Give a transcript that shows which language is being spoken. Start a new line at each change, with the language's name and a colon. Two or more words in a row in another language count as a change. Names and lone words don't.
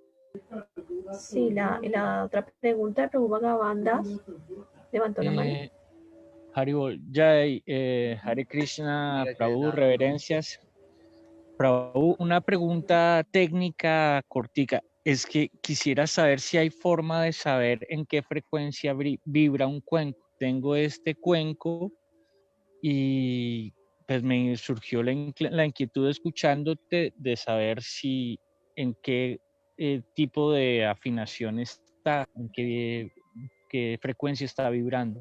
Spanish: Sí, la otra pregunta de Prabhu Bhagavandas levantó la mano.
Sanskrit: हरिबोल जय हरे कृष्ण, Hare Prabhu, Krishna.
Spanish: reverencias. Prabhu, una pregunta técnica cortica. Es que quisiera saber si hay forma de saber en qué frecuencia vibra un cuenco. Tengo este cuenco y pues me surgió la inquietud escuchándote de saber si en qué tipo de afinación está, en qué frecuencia está vibrando.